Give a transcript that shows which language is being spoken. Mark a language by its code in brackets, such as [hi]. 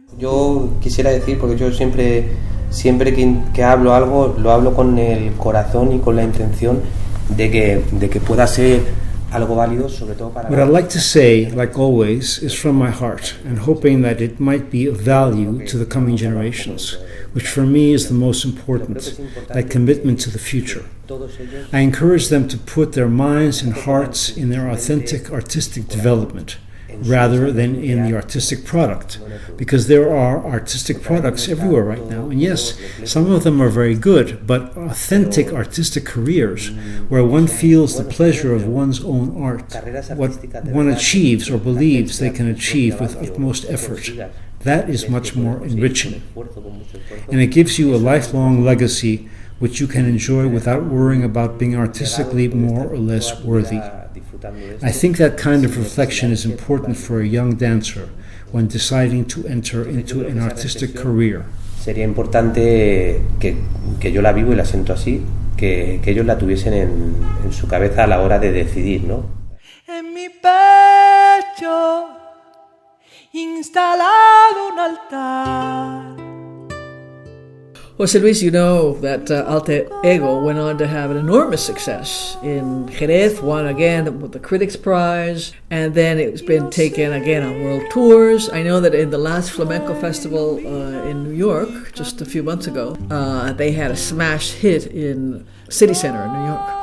[es] Yo quisiera decir, porque yo siempre que hablo algo, lo hablo con el corazón y con la intención de que pueda ser algo válido, sobre todo para... [en] What I'd like to say, like always, is from my heart, and hoping that it might be of value to the coming generations, which for me is the most important, that commitment to the future. I encourage them to put their minds and hearts in their authentic artistic development, rather than in the artistic product, because there are artistic products everywhere right now, and yes, some of them are very good, but authentic artistic careers where one feels the pleasure of one's own art, what one achieves or believes they can achieve with utmost effort, that is much more enriching, and it gives you a lifelong legacy which you can enjoy without worrying about being artistically more or less worthy. I think that kind of reflection is important for a young dancer when deciding to enter into an artistic career. [es] Sería importante que yo la vivo y la siento así, que ellos la tuviesen en su cabeza a la hora de decidir, ¿no? En mi pecho instalado un altar. [en] Jose Luis, you know that Alter Ego went on to have an enormous success. In Jerez, won again with the Critics' Prize, and then it's been taken again on world tours. I know that in the last Flamenco Festival in New York, just a few months ago, they had a smash hit in City Center in New York.